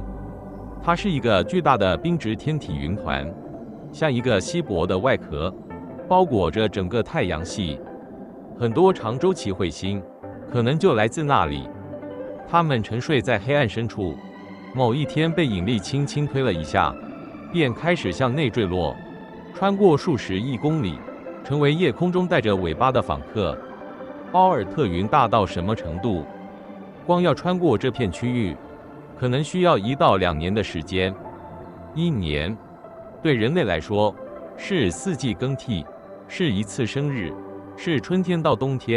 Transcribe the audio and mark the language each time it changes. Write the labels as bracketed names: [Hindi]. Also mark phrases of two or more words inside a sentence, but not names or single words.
[Chinese] 它是一個巨大的冰質天體雲團，像一個稀薄的外殼，包裹着整個太陽系。很多長周期彗星可能就來自那裡。它們沉睡在黑暗深處，某一天被引力輕輕推了一下，便開始向內墜落，穿過數十億公里，成為夜空中帶着尾巴的訪客。奧爾特雲大到什麼程度？光要穿過這片區域，可能需要1到2年的時間。1年對人類來說是4季更替，是一次生日，是春天到冬天。